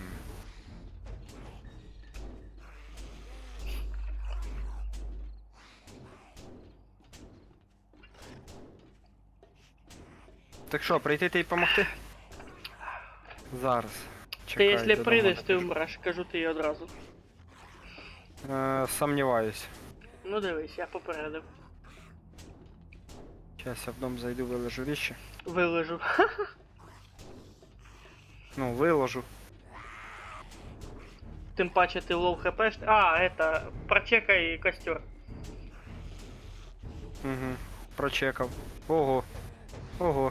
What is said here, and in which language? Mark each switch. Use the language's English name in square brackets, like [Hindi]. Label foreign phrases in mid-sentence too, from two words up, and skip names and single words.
[Ukrainian] Так що, прийти та й помогти? Зараз. Ти Чекай, якщо додому прийдеш, ти напишу. вмреш, кажу тобі одразу. Сомніваюсь. Ну дивись, я попередив. [Russian] Сейчас я в дом зайду, виложу вещи. Вилежу. Ну, виложу. [Ukrainian] Тим паче ти лоу хпш. А, это, прочекай костер. Угу. Прочекав. Ого. Ого.